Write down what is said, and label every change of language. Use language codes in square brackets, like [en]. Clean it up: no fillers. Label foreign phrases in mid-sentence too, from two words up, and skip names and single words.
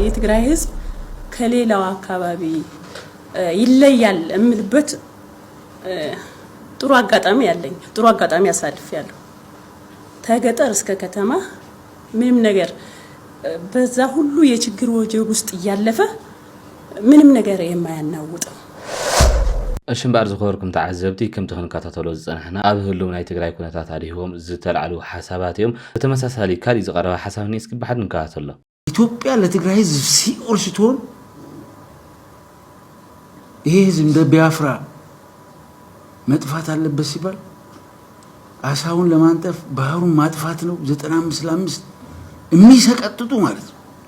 [am] የትግራይ ህዝብ ከሌላው አካባቢ ይለያል እምልበት ጥሩ አጋጣሚ ያለኝ ጥሩ አጋጣሚ ያሳልፊያለሁ። ተገጠር እስከ ከተማ ምንም ነገር በዛ ሁሉ የችግር ወጀብ ውስጥ ያለፈ ምንም ነገር የማያናውጠው [ti] እሽምባር ዝኸርኩም ተዓዘብቲ ከም ተከታተሉ ዝፀናሕና ኣብ ህልው ናይ ትግራይ ኩነታት አዲሆም ዝተልዓሉ ሓሳባት እዮም። በተመሳሳሊ ካልእ ዝቀረበ ሓሳብ ነው። እስኪ ብሓድ ንከታተሎ። [am] ኢትዮጵያ ለትግራይ ህዝብ ሲኦል ስትሆን ይሄ ህዝብ እንደ ቢያፍራ መጥፋት አለበት ሲባል አሳውን ለማንጠፍ ባህሩን ማጥፋት ነው 95 ለ5 የሚሰቀጥጡ ማለት ነው።